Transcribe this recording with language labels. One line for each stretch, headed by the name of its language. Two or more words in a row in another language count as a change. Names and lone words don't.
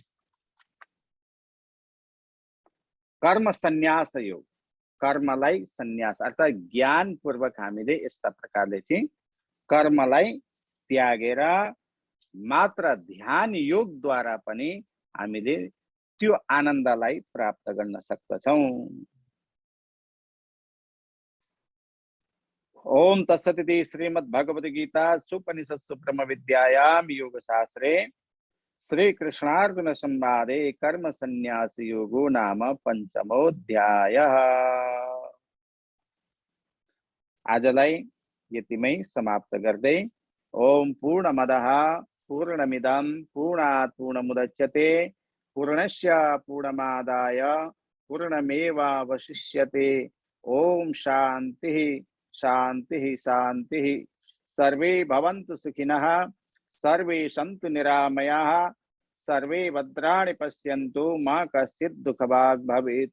Nepali: कर्म सन्यास योग, कर्मलाई सन्यास अर्थात् ज्ञान पूर्वक हामीले यस्ता प्रकारले चाहिँ कर्मलाई त्यागेर मात्र ध्यान योगद्वारा पनि हामीले त्यो आनन्दलाई प्राप्त गर्न सक्दछौँ।
Sanskrit: ओम तत्सदिति श्रीमद् भगवद गीता सुपनिषत्सु ब्रह्म विद्यायाम योग शास्त्रे श्री कृष्णार्जुन संवादे कर्म संन्यास योगो नाम पंचमोऽध्यायः।
Nepali: आजलाई यतिमै समाप्त गर्दै
Sanskrit: ओम पूर्णमदः पूर्णमिदं पूर्णात् पूर्णमुदच्यते पूर्णस्य पूर्णमादाय पूर्णमेवावशिष्यते। ओम शांति शांति शांति। सर्वे भवन्तु सुखिनः सर्वे सन्तु निरामयाः सर्वे भद्राणि पश्यन्तु मा कश्चित् दुःखभाग् भवेत्।